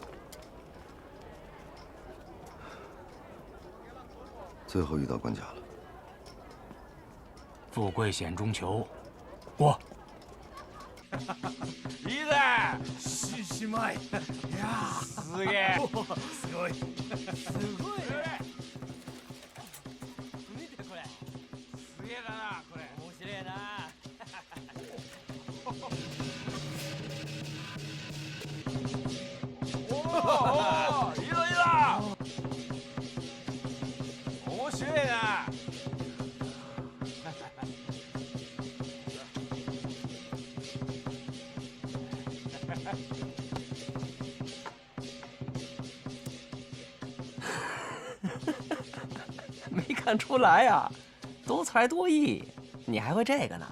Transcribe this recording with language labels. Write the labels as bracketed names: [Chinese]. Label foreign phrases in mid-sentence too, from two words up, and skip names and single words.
[Chinese] 最后遇到关卡了，富贵险中求，过。 [Japanese] いいぜ。しまい。いやすげえ。すごい。すごい。見てこれ。すげえだなこれ。面白いな。おお、いいぞいいぞ。面白いな。 [Chinese] 没看出来呀，多才多艺，你还会这个呢？